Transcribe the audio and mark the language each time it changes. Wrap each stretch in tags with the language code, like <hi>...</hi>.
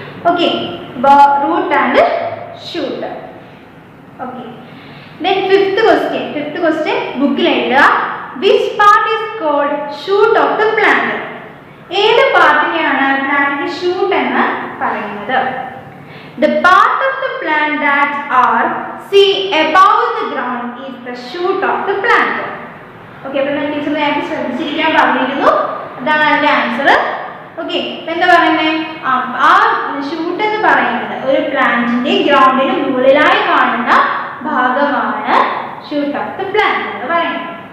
<ml>Okay, അപ്പോൾ root and shoot. Okay, then 5th question ബുക്കിൽ എഴുതുക.</ml> <en>Which part is called shoot of the plant?</en> <ml>ഏത് പാർട്ടിനെയാണ് പ്ലാന്റിന്റെ shoot എന്ന് പറയുന്നത്?</ml> <en>The part of the plant that are see above the ground is the shoot of the plant.</en> <ml>Okay, അപ്പോൾ ഞാൻ teacher നേരത്തെ ശ്രദ്ധിച്ചിരിക്കാൻ പറഞ്ഞിരുന്നു, അതാണ് അതിൻ്റെ ആൻസർ. ഓക്കെ, എന്താ പറയുന്നത്? ആ ഷൂട്ട് എന്ന് പറയുന്നത് ഒരു പ്ലാന്റിന്റെ ഗ്രൗണ്ടിന് മുകളിലായി കാണുന്ന ഭാഗമാണ് ഷൂട്ട് ഓഫ് ദ പ്ലാന്റ് എന്ന് പറയുന്നത്.</ml>